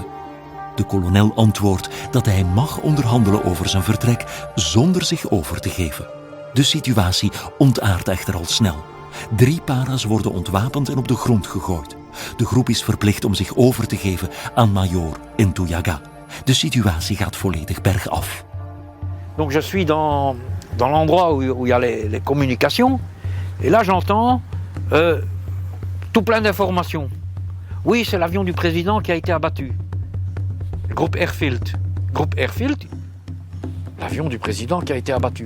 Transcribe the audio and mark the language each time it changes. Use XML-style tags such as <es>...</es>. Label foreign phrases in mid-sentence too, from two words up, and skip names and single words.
<nl>De kolonel antwoordt dat hij mag onderhandelen over zijn vertrek zonder zich over te geven. De situatie ontaardt echter al snel. 3 paras worden ontwapend en op de grond gegooid. De groep is verplicht om zich over te geven aan majoor Ntouyaga. De situatie gaat volledig bergaf.</nl> <fr>Donc je suis dans l'endroit où il y a les communications. Et là j'entends tout plein d'informations. Oui, c'est l'avion du président qui a été abattu. Le groupe Airfield. Groupe Airfield, l'avion du président qui a été abattu.</fr>